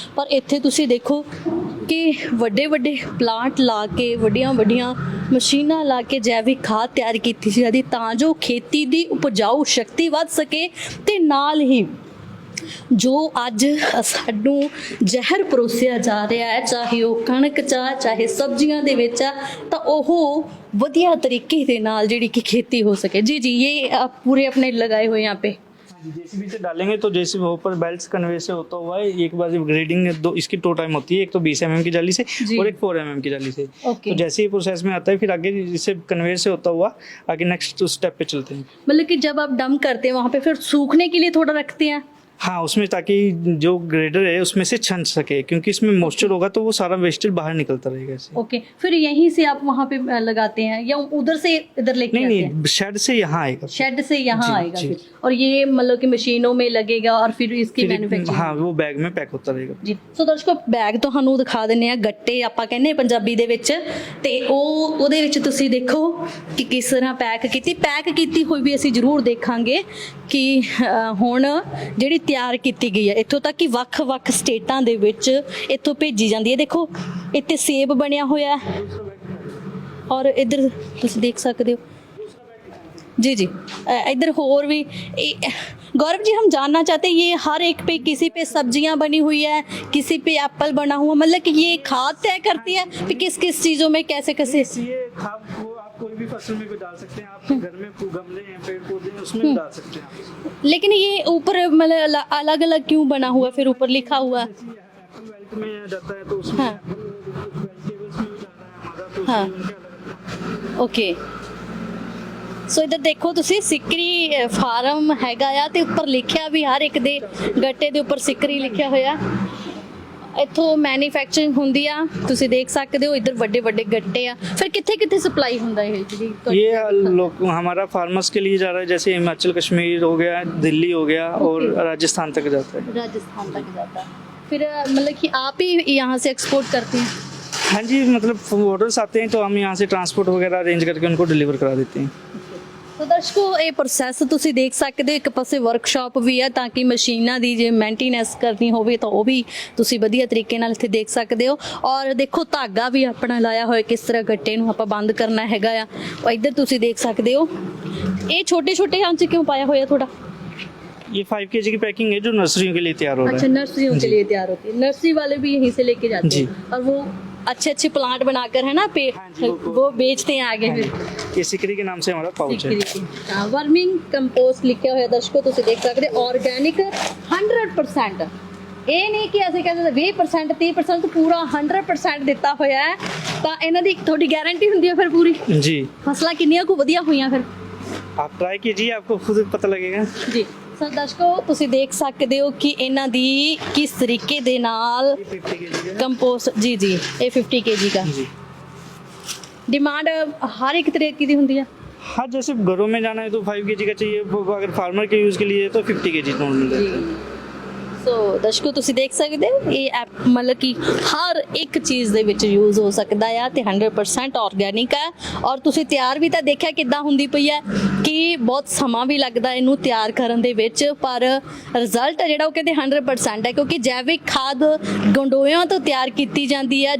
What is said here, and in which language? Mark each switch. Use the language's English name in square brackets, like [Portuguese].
[Punjabi] ਪਰ ਇੱਥੇ ਤੁਸੀਂ ਦੇਖੋ ਕਿ ਵੱਡੇ ਪਲਾਂਟ ਲਾ ਕੇ ਵੱਡੀਆਂ ਮਸ਼ੀਨਾਂ ਲਾ ਕੇ ਜੈਵਿਕ ਖਾਦ ਤਿਆਰ ਕੀਤੀ ਜਾਂਦੀ ਤਾਂ ਜੋ ਖੇਤੀ ਦੀ ਉਪਜਾਊ ਸ਼ਕਤੀ ਵੱਧ ਸਕੇ ਤੇ ਨਾਲ ਹੀ ਜੋ ਅੱਜ ਸਾਨੂੰ ਜ਼ਹਿਰ ਪਰੋਸਿਆ ਜਾ ਰਿਹਾ ਹੈ, ਚਾਹੇ ਉਹ ਕਣਕ ਚਾਹੇ ਸਬਜ਼ੀਆਂ ਦੇ ਵਿੱਚ ਆ, ਤਾਂ ਉਹ ਵਧੀਆ ਤਰੀਕੇ ਦੇ ਨਾਲ ਜਿਹੜੀ ਕਿ [Hindi] खेती हो सके। जी जी, ये आप पूरे अपने लगाए हुए यहाँ पे। जेसीबी से डालेंगे तो जेसीबी ऊपर बेल्ट कन्वे से होता हुआ है। एक बार ग्रेडिंग दो इसकी 2 टाइम होती है, एक तो 20 mm की जाली से और एक 4 mm की जाली से। ओके। तो जैसे ही प्रोसेस में आता है फिर आगे इसे कन्वेयर से होता हुआ आगे नेक्स्ट स्टेप पे चलते हैं। मतलब कि जब आप डंप करते हैं वहाँ पे फिर सूखने के लिए थोड़ा रखते हैं। हाँ, उसमें ताकि जो ग्रेडर है उसमें से छन सके, क्योंकि इसमें मॉइस्चर होगा तो वो सारा वेस्टेज बाहर निकलता रहेगा इससे। ओके, फिर यहीं से आप वहाँ पे लगाते हैं या उधर से इधर लेके आते हैं? नहीं, शेड से यहाँ आएगा। शेड से यहाँ जी, आएगा जी। फिर, और ये मतलब कि मशीनों में लगेगा और फिर इसकी मैन्युफैक्चरिंग। हाँ, वो बैग में पैक होता रहेगा [Punjabi] ਜੀ ਸੋ ਦਰਸ਼ਕੋ, ਬੈਗ ਤੁਹਾਨੂੰ ਦਿਖਾ ਦਿੰਨੇ ਆ, ਗੱਟੇ ਆਪਾਂ ਕਹਿੰਦੇ ਪੰਜਾਬੀ ਦੇ ਵਿੱਚ, ਤੇ ਉਹਦੇ ਵਿੱਚ ਤੁਸੀਂ ਦੇਖੋ ਕਿ ਕਿਸ ਤਰ੍ਹਾਂ ਪੈਕ ਕੀਤੀ ਹੋਈ ਵੀ ਅਸੀਂ ਜ਼ਰੂਰ ਦੇਖਾਂਗੇ ਕਿ ਹੁਣ ਜਿਹੜੀ ਤਿਆਰ ਕੀਤੀ ਗਈ ਹੈ ਇੱਥੋਂ ਤੱਕ ਕਿ ਵੱਖ-ਵੱਖ ਸਟੇਟਾਂ ਦੇ ਵਿੱਚ ਇੱਥੋਂ ਭੇਜੀ ਜਾਂਦੀ ਹੈ। ਦੇਖੋ ਇੱਥੇ ਸੇਬ ਬਣਿਆ ਹੋਇਆ ਹੈ ਔਰ ਇੱਧਰ ਤੁਸੀਂ ਦੇਖ ਸਕਦੇ ਹੋ। [Hindi] जी जी, इधर और भी गौरव जी, हम जानना चाहते हैं ये हर एक पे किसी पे सब्जियां बनी हुई है, किसी पे एप्पल बना हुआ, मतलब कि ये खाद तय करती है कि किस किस चीज़ों में कैसे कैसे? ये खाद को आप कोई भी फसल में भी डाल सकते हैं, आप घर में गमले हैं, पेड़ पौधे हैं, उसमें भी डाल सकते हैं। लेकिन ये ऊपर मतलब अलग अलग क्यों बना हुआ, फिर ऊपर लिखा हुआ? एप्पल वेल्ट में जाता है तो उसमें हाँ। वेजिटेबल्स में भी जाता है हमारा, तो हाँ। उसमें उनके अलग ओके, ਸੋ ਇਧਰ ਦੇਖੋ ਤੁਸੀਂ, ਸਿਕਰੀ ਫਾਰਮ ਹੈਗਾ ਆ ਤੇ ਉੱਪਰ ਲਿਖਿਆ ਵੀ ਹਰ ਇੱਕ ਦੇ ਗੱਟੇ ਦੇ ਉੱਪਰ ਸਿਕਰੀ ਲਿਖਿਆ ਹੋਇਆ। ਇੱਥੋਂ ਮੈਨੂਫੈਕਚਰਿੰਗ ਹੁੰਦੀ ਆ, ਤੁਸੀਂ ਦੇਖ ਸਕਦੇ ਹੋ। ਇੱਧਰ ਵੱਡੇ ਵੱਡੇ ਗੱਟੇ ਆ, ਫਿਰ ਕਿੱਥੇ ਕਿੱਥੇ ਸਪਲਾਈ ਹੁੰਦਾ ਇਹ ਜਿਹੜੀ? ये लोग हमारा फार्मर्स के लिए जा रहा है, जैसे हिमाचल कश्मीर हो गया, दिल्ली हो गया और राजस्थान तक जाता है। राजस्थान तक जाता है। फिर मतलब कि आप ही यहाँ से एक्सपोर्ट करते हैं? हाँ जी, मतलब ऑर्डर्स आते हैं तो हम यहाँ से ट्रांसपोर्ट वगैरह अरेंज करके उनको डिलीवर करा देते हैं। तो दर्शकों, ये प्रोसैस [Punjabi] ਤੁਸੀਂ ਦੇਖ ਸਕਦੇ ਹੋ। ਇੱਕ ਪਾਸੇ ਵਰਕਸ਼ਾਪ ਵੀ ਹੈ ਤਾਂ ਕਿ ਮਸ਼ੀਨਾਂ ਦੀ ਜੇ ਮੇਨਟੇਨੈਂਸ ਕਰਨੀ ਹੋਵੇ ਤਾਂ ਉਹ ਵੀ ਤੁਸੀਂ ਵਧੀਆ ਤਰੀਕੇ ਨਾਲ ਇੱਥੇ ਦੇਖ ਸਕਦੇ ਹੋ। ਔਰ ਦੇਖੋ ਧਾਗਾ ਵੀ ਆਪਣਾ ਲਾਇਆ ਹੋਇਆ, ਕਿਸ ਤਰ੍ਹਾਂ ਗੱਟੇ ਨੂੰ ਆਪਾਂ ਬੰਦ ਕਰਨਾ ਹੈਗਾ ਆ। ਔਰ ਇੱਧਰ ਤੁਸੀਂ ਦੇਖ ਸਕਦੇ ਹੋ ਇਹ ਛੋਟੇ ਛੋਟੇ ਆਂਚ ਕਿਉਂ ਪਾਇਆ ਹੋਇਆ ਥੋੜਾ? [Hindi] ये 5 kg की पैकिंग है जो नर्सरियों के लिए तैयार हो रहा अच्छा, है। नर्सरियों के लिए तैयार होती है। नर्सरी वाले भी यहीं से लेके जाते जी। हैं और वो अच्छे अच्छे प्लांट बनाकर है ना पे हाँ जी, वो बेचते हैं आगे फिर। ये सिकरी के नाम से हमारा पाउच है। हाँ, वर्मिंग कंपोस्ट लिखा हुआ दर्शकों [Punjabi] ਤੁਸੀਂ ਦੇਖ ਸਕਦੇ ਹੋ। [Hindi] ऑर्गेनिक 100%, ਇਹ ਨਹੀਂ ਕਿ ਅਸੀਂ ਕਹਿੰਦੇ 20% 30%, तो पूरा 100% ਦਿੱਤਾ ਹੋਇਆ ਹੈ। [Punjabi] ਤਾਂ ਇਹਨਾਂ ਦੀ ਤੁਹਾਡੀ ਗਾਰੰਟੀ ਹੁੰਦੀ ਹੈ ਫਿਰ ਪੂਰੀ? [Hindi] जी, [Punjabi] ਫਸਲਾਂ ਕਿੰਨੀਆਂ ਕੁ ਵਧੀਆ ਹੋਈਆਂ ਫਿਰ? [Hindi] आप ट्राई कीजिए, आपको खुद पता लगेगा। [Punjabi] ਜੀ ਸੋ ਦਰਸ਼ਕੋ, ਤੁਸੀਂ ਦੇਖ ਸਕਦੇ ਹੋ ਕਿ ਇਹਨਾਂ ਦੀ ਕਿਸ ਤਰੀਕੇ ਦੇ ਨਾਲ [Hindi] 50 kg का [Punjabi] ਕੰਪੋਸਟ। ਜੀ ਜੀ, ਇਹ 50 kg का [Hindi] जी। डिमांड हर एक तरह की होती है। हाँ, जैसे घरों में जाना है तो 5 kg का चाहिए, अगर फार्मर के यूज़ के लिए तो 50 kg नॉर्मल है। [Punjabi] ਸੋ ਦਰਸ਼ਕੋ, ਤੁਸੀਂ ਦੇਖ ਸਕਦੇ ਹੋ ਇਹ ਐਪ ਮਤਲਬ ਕਿ ਹਰ ਇੱਕ ਚੀਜ਼ ਦੇ ਵਿੱਚ ਯੂਜ਼ ਹੋ ਸਕਦਾ ਆ ਤੇ 100% ਆਰਗੈਨਿਕ ਹੈ। ਔਰ ਤੁਸੀਂ ਤਿਆਰ ਵੀ ਤਾਂ ਦੇਖਿਆ ਕਿੱਦਾਂ ਹੁੰਦੀ ਪਈ ਹੈ ਕਿ ਬਹੁਤ ਸਮਾਂ ਵੀ ਲੱਗਦਾ ਇਹਨੂੰ ਤਿਆਰ ਕਰਨ ਦੇ ਵਿੱਚ, ਪਰ ਰਿਜ਼ਲਟ ਜਿਹੜਾ ਉਹ ਕਹਿੰਦੇ 100% ਹੈ, ਕਿਉਂਕਿ ਜੈਵਿਕ ਖਾਦ ਗੰਡੋਇਆਂ ਤੋਂ ਤਿਆਰ ਕੀਤੀ ਜਾਂਦੀ ਹੈ।